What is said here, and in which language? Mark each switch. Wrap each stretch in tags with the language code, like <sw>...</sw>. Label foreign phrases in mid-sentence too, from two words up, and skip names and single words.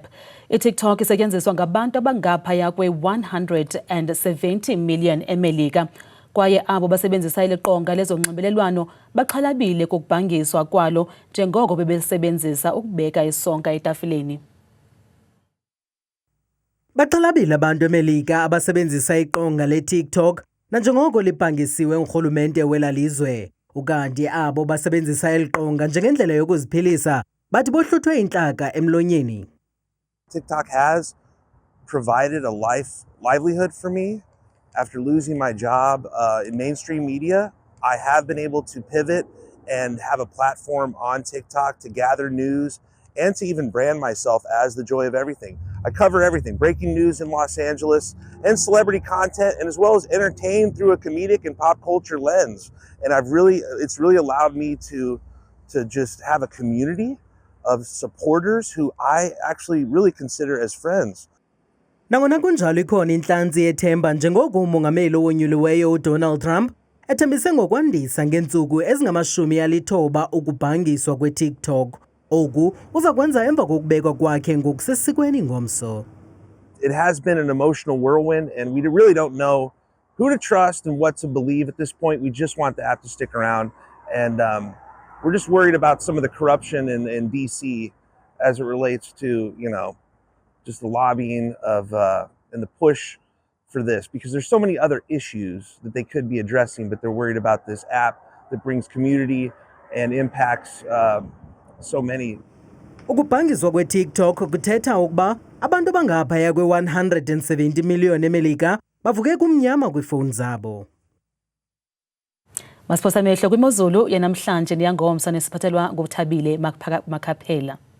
<xh>iTikTok isetyenziswa ngabantu abangaphaya kwe-170 million eMelika kwaye abo basebenzisa iliqonga lezonxibelelwano baxhalabile kokubhangiswa kwalo njengoko bebesebenzisa ukubeka isonka etafileni. Baxhalabile abantu eMelika abasebenzisa iqonga leTikTok nanjengoko libhangisiwe urhulumente welalizwe. Ukanti abo basebenzisa eliqonga njengendlela yokuziphilisa bathi bohluthwe intlaka emlonyeni.</xh> <en>TikTok has provided a livelihood for me. After losing my job in mainstream media, I have been able to pivot and have a platform on TikTok to gather news and to even brand myself as the joy of everything. I cover everything, breaking news in Los Angeles and celebrity content, and as well as entertain through a comedic and pop culture lens. And it's really allowed me to just have a community of supporters who I actually really consider as friends.</en> <xh>Nangona kunjalo ikhona inhlanzi yethemba njengoko umongameli owonyuliweyo uDonald Trump ethembise ngokwandisa ngeentsuku ezingama-90 ukubhangiswa kweTikTok. Oku uza kwenza emva kokubekwa kwakhe ngokusesikweni ngomso.</xh> <en>It has been an emotional whirlwind and we really don't know who to trust and what to believe at this point. We just want the app to stick around and we're just worried about some of the corruption in DC as it relates to, just the lobbying of and the push for this, because there's so many other issues that they could be addressing, but they're worried about this app that brings community and impacts so many.</en> <xh>Ukubhangiswa kweTikTok kuthetha ukuba abantu abangaphaya kwe-170 million eMelika bavuke kumnyama kwiifowuni zabo. Masiphosa amehlo kwimozulu yanamhlanje niyangomsa nesiphathelwa ngokuthabile Makhaphela.</xh>